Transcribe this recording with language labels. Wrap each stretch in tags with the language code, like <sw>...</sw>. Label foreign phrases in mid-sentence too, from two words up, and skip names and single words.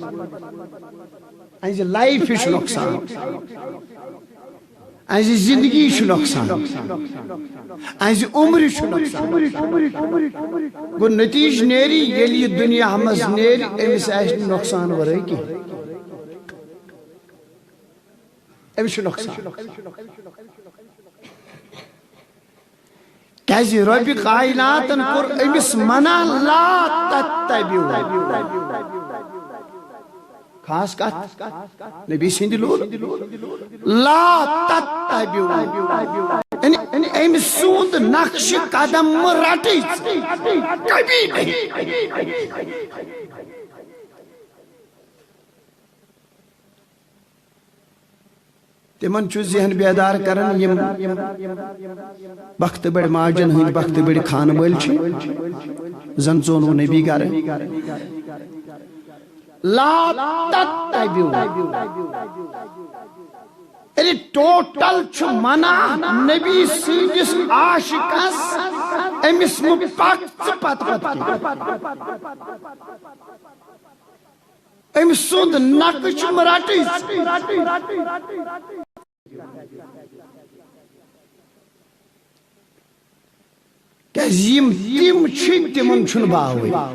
<ks>اہنزِ لایفہِ چھُ نۄقصان اہنزِ زندگی چھُ نۄقصان اہنزِ عمرِ چھُ نۄقصان گوٚو نتیجہ نیرِ ییٚلہِ یہِ دُنیا منٛز نیرِ أمِس آسہِ نہٕ نۄقصان ورٲے کینٛہہ أمِس چھُ نۄقصان کیازِ رۄبِ کائناتن کوٚر أمِس منع</ks> <ar>لا تتبعوا</ar> <ks>خاص کتھ نبی سٕنٛدِ لول</ks> <ar>لا تتبعوا</ar> <ks>یعنی أمِس سُنٛد نقشِ قدم مہ رٹٕے</ks> <ur>کبھی نہیں</ur> <ks>تمن چھُ ذہن بیدار کران یم بخت بڑ ماجن ہند بخت بڑ خان وٲلۍ چھِ زن ژون نبی گرٕ</ks> <ar>لا تتبعوا</ar> <ks>یعنی ٹوٹل چھُ منع نبی سٕنٛدِس عاشقس أمِس مہ پک ژٕ پت أمِس سُنٛد نقش مہ رٹٕے کیازِ یم تِم چھِ تِمن چھُنہٕ باوٕے</ks>